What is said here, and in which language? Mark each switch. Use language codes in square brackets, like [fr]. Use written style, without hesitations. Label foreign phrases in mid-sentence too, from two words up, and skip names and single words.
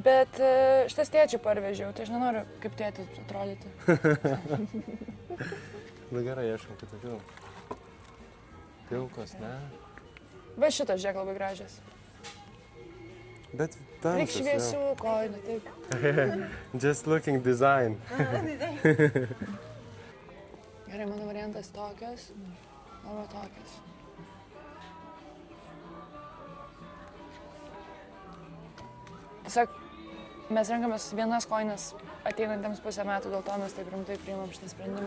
[lt] Bet šitas tėčių parvežiau, tai aš nenoriu kaip tėtis atrodyti. Na gerai, ieškam kitokių. Pilkos, ne? Bet šitas, žiūrėk, labai gražias. Bet Reik tamsus, šviesių kojų, taip. [en] Just looking design. [lt] Gerai, mano variantas tokios, arba tokios. Tiesiog mes renkamės vienas kojines ateinantiems pusę metų, dėl to mes taip rimtai priimam šitą sprendimą.